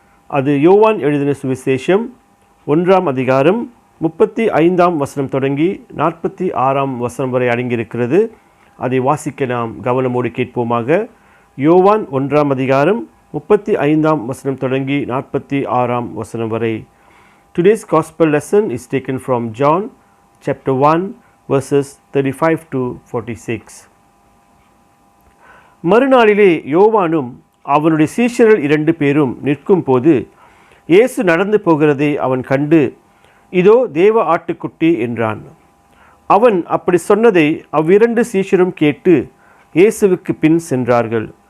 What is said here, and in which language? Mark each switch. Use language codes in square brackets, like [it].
[ta] அது யோவான் எழுதின சுவிசேஷம் 1ஆம் அதிகாரம் 35ஆம் வசனம் தொடங்கி 46ஆம் வசனம் வரை அடங்கியிருக்கிறது. அதை வாசிக்க நாம் கவனமோடு கேட்போமாக. யோவான் 1ஆம் அதிகாரம் 35ஆம் வசனம் தொடங்கி 46ஆம் வசனம் வரை. [en] Today's gospel lesson is taken from John chapter 1 verses 35 to 46. [ta] மறுநாளிலே யோவானும் அவனுடைய சீஷர்கள் 2 பேரும் நிற்கும் போது இயேசு நடந்து போகிறதை அவன் கண்டு, இதோ தேவ ஆட்டுக்குட்டி என்றான். அவன் அப்படி சொன்னதை அவ்விரண்டு சீஷரும் கேட்டு இயேசுவுக்கு பின் சென்றார்கள்.